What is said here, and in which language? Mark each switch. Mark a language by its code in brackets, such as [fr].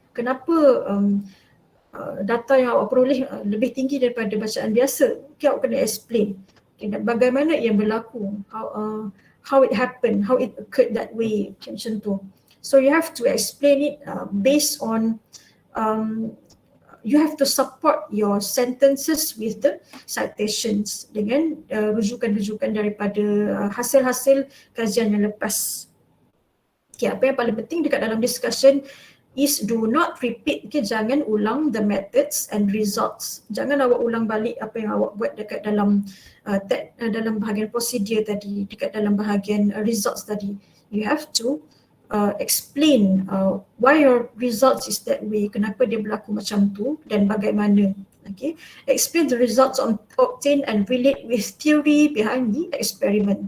[ms] Kenapa data yang awak peroleh lebih tinggi daripada bacaan biasa. Okay, awak kena explain. Okay, dan bagaimana ia berlaku. [en] How it happened, how it occurred that way, [ms] macam tu. [en] So you have to explain it based on, you have to support your sentences with the citations [ms] dengan rujukan-rujukan daripada hasil-hasil kajian yang lepas. Okay, apa yang paling penting dekat dalam discussion [en] is do not repeat, [ms] okay, jangan ulang [en] the methods and results. [ms] Jangan awak ulang balik apa yang awak buat dekat dalam dalam bahagian prosedur tadi, dekat dalam bahagian results tadi. [en] You have to explain why your results is that way, [ms] kenapa dia berlaku macam tu dan bagaimana. [en] Okay, explain the results obtained and relate with theory behind the experiment.